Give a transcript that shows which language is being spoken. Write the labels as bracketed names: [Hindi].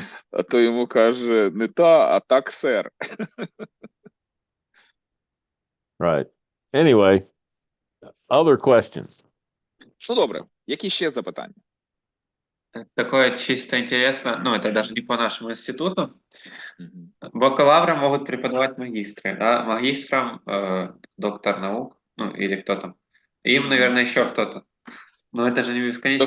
[Ukrainian] А то йому каже: не та, а так, [English] сер. Right. Anyway, other questions. [Ukrainian] Ну, добре, які ще запитання? [Russian] Такое чисто интересно, ну это даже не по нашему институту. Мгм. Бакалавры могут преподавать магистры, да, магистрам доктор наук, ну или кто там. Им, наверное, еще кто-то. Но это же не бесконечный